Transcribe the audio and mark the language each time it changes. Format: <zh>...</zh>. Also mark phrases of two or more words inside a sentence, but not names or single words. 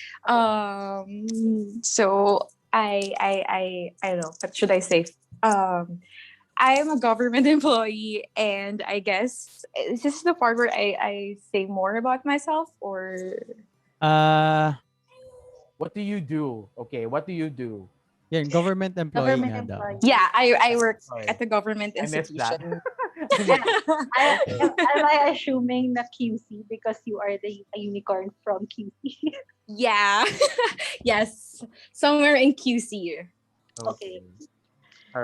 <en>So I don't know, what should I say? I am a government employee, and I guess is this the part where I say more about myself, or What do you do? Okay, what do you do? Yeah, government employee Government</en> <tl>nga daw.</tl> <en>employee. yeah, I work Sorry. at the government I missed that. institution. Am I assuming na QC because you are a unicorn from QC? Yeah. Yes. Somewhere in QC. Okay. All</en>